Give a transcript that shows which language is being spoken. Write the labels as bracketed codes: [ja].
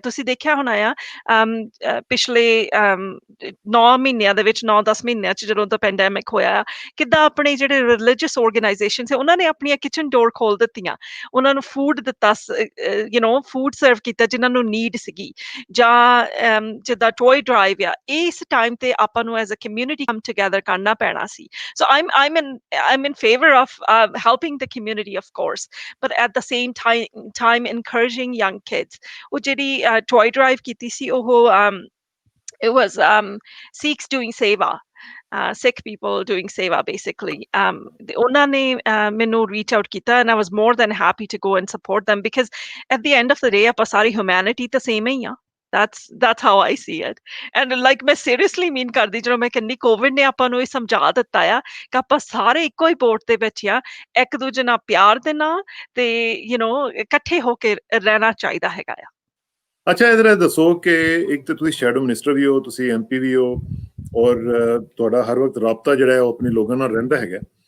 [pa] ਤੁਸੀਂ ਦੇਖਿਆ ਹੋਣਾ ਆ ਪਿਛਲੇ 9 ਮਹੀਨਿਆਂ ਦੇ ਵਿੱਚ, 9-10 ਮਹੀਨਿਆਂ 'ਚ ਜਦੋਂ ਦਾ ਪੈਂਡੈਮਿਕ ਹੋਇਆ, ਕਿੱਦਾਂ ਆਪਣੇ ਜਿਹੜੇ ਰਿਲੀਜੀਅਸ ਆਰਗੇਨਾਈਜੇਸ਼ਨ ਸੀ ਉਹਨਾਂ ਨੇ ਆਪਣੀਆਂ ਕਿਚਨ ਡੋਰ ਖੋਲ ਦਿੱਤੀਆਂ, ਉਹਨਾਂ ਨੂੰ ਫੂਡ ਦਿੱਤਾ, ਫੂਡ ਸਰਵ ਕੀਤਾ ਜਿਨ੍ਹਾਂ ਨੂੰ ਨੀਡ ਸੀਗੀ, ਜਾਂ ਜਿੱਦਾਂ ਟੋਏ ਡਰਾਈਵ ਆ, ਇਸ ਟਾਈਮ ਤੇ ਆਪਾਂ ਨੂੰ as a community come together ਕਰਨਾ ਪੈਣਾ ਸੀ। [en] So I'm in favor of helping the community, of course, but at the same time encouraging young kids। [pa] ਉਹ ਜਿਹੜੀ ਟੋਏ ਡਰਾਈਵ ਕੀਤੀ ਸੀ ਉਹ [en] it was Sikhs doing seva, Sikh people doing seva basically। [pa] ਉਹਨਾਂ ਨੇ ਮੈਨੂੰ [en] reach out ਕੀਤਾ, and I was more than happy to go and support them because at the end of the day [pa] ਆਪਾਂ ਸਾਰੀ [en] humanity ਤਾਂ same [pa] ਹੀ ਆ। [en] That's how I see it। And like [pa] ਮੈਂ [en] seriously mean [pa] ਕਰਦੀ, ਜਦੋਂ ਮੈਂ ਕਹਿੰਦੀ Covid ਨੇ ਆਪਾਂ ਨੂੰ ਇਹ ਸਮਝਾ ਦਿੱਤਾ ਆ ਕਿ ਆਪਾਂ ਸਾਰੇ ਇੱਕੋ ਹੀ ਬੋਟ ਦੇ ਵਿੱਚ ਆ, ਇੱਕ ਦੂਜੇ ਨਾਲ ਪਿਆਰ ਦੇ ਨਾਲ ਤੇ ਇਕੱਠੇ ਹੋ ਕੇ ਰਹਿਣਾ ਚਾਹੀਦਾ ਹੈਗਾ ਆ। ਅੱਛਾ, ਇਹਦੇ ਦੱਸੋ ਕਿ ਇੱਕ ਤਾਂ ਤੁਸੀਂ ਸ਼ੈਡੋ ਮਿਨਿਸਟਰ ਵੀ ਹੋ, ਤੁਸੀਂ MP ਵੀ ਹੋ, ਔਰ ਤੁਹਾਡਾ ਹਰ ਵਕਤ ਰਾਬਤਾ ਜਿਹੜਾ ਹੈ ਉਹ ਆਪਣੇ ਲੋਕਾਂ ਨਾਲ ਰਹਿੰਦਾ ਹੈਗਾ।